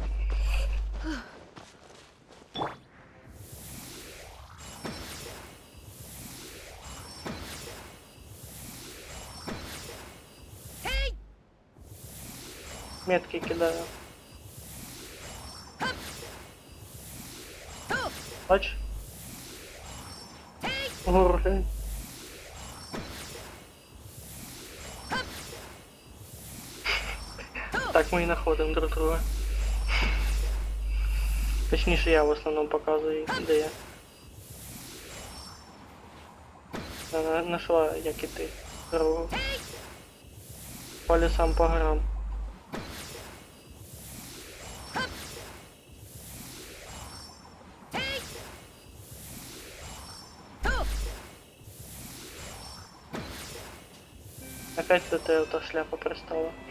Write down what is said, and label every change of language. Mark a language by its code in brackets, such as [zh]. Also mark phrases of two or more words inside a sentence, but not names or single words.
[ru] Метки кидаю. [uk] Бач? Ура. [ru] Так мы и находим друг друга. [uk] Точніше, я в основному показую, де я. Вона нашла, як і ти, дорогу. По лісам, по горам. [ru] Опять эта шляпа пристала.